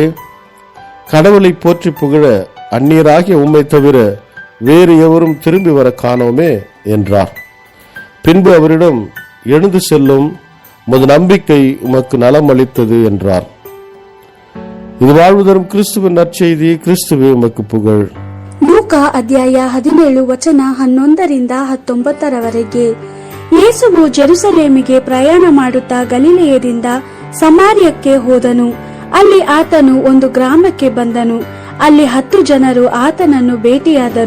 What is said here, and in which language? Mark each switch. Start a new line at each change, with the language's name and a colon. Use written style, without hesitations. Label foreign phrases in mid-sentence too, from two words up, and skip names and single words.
Tamil: கடவுளை போற்றி புகழ அந்நியராகிய உம்மை தவிர வேறு எவரும் திரும்பி வர காணோமே என்றார். பின்பு அவரிடம், எழுந்து செல்லும், உமது நம்பிக்கை உமக்கு நலம் அளித்தது என்றார். இது வாழ்வு தரும் கிறிஸ்துவின் நற்செய்தி. கிறிஸ்துவே உமக்கு புகழ்.
Kannada: ಲೂಕಾ ಅಧ್ಯಾಯ 17 ವಚನ 11ರಿಂದ 19ರವರೆಗೆ. ಯೇಸುವು ಜೆರುಸಲೇಮಿಗೆ ಪ್ರಯಾಣ ಮಾಡುತ್ತಾ ಗಲಿಲೆಯದಿಂದ ಸಮಾರ್ಯಕ್ಕೆ ಹೋದನು. ಅಲ್ಲಿ ಆತನು ಒಂದು ಗ್ರಾಮಕ್ಕೆ ಬಂದನು. ಅಲ್ಲಿ 10 ಜನರು ಆತನನ್ನು ಭೇಟಿಯಾದರು.